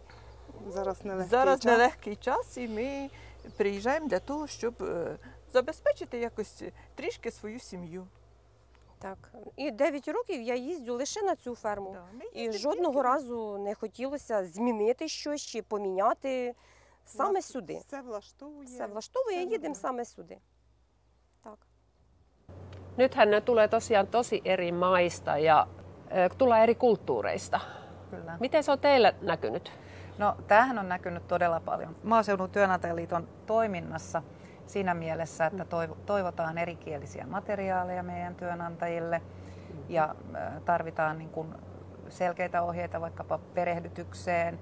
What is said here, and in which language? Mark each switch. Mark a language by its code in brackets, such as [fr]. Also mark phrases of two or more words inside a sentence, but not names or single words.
[uk] Зараз нелегкий час, і ми приїжджаємо для того, щоб забезпечити якось трішки свою сім'ю. Так, і 9 років я їздю лише на цю ферму. І жодного разу не хотілося змінити щось чи поміняти саме сюди. Все влаштовує, їдемо саме сюди. Так. [fi] Nythän ne tulee tosiaan tosi eri maista ja tulee eri kulttuureista. Kyllä. Miten se on teillä näkynyt? No, tämähän on näkynyt todella paljon Maaseudun työnantajaliiton toiminnassa siinä mielessä, että toivotaan erikielisiä materiaaleja meidän työnantajille ja tarvitaan niin kuin selkeitä ohjeita vaikkapa perehdytykseen.